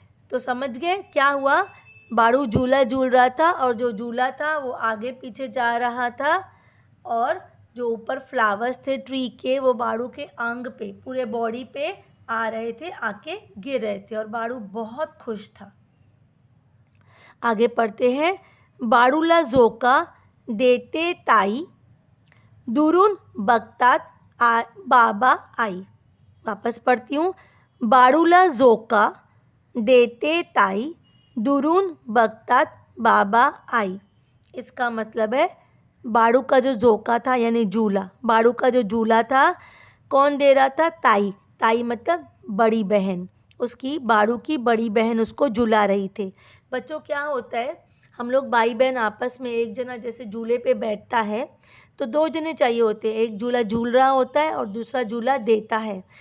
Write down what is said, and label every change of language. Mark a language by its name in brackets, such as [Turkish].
[Hindi] तो समझ गए क्या हुआ। बाड़ू झूला झूल रहा था और जो झूला था वो आगे पीछे जा रहा था, और जो ऊपर फ्लावर्स थे ट्री के वो बाड़ू के अंग पे पूरे बॉडी पे आ रहे थे, आके गिर रहे थे, और बाड़ू बहुत खुश था। आगे पढ़ते हैं। [Marathi] बाळूला झोका देते ताई, दुरून बघतात बाबा आई। [Hindi] वापस पढ़ती हूँ। [Marathi] बाळूला झोका देते ताई, दुरून बघतात बाबा आई। [Hindi] इसका मतलब है बाड़ू का जो जोका था यानी झूला, बाड़ू का जो झूला था कौन दे रहा था? ताई। ताई मतलब बड़ी बहन, उसकी बाड़ू की बड़ी बहन उसको झुला रही थी। बच्चों क्या होता है, हम लोग भाई बहन आपस में एक जना जैसे झूले पे बैठता है तो दो जने चाहिए होते हैं, एक झूला झूल रहा होता है और दूसरा झूला देता है।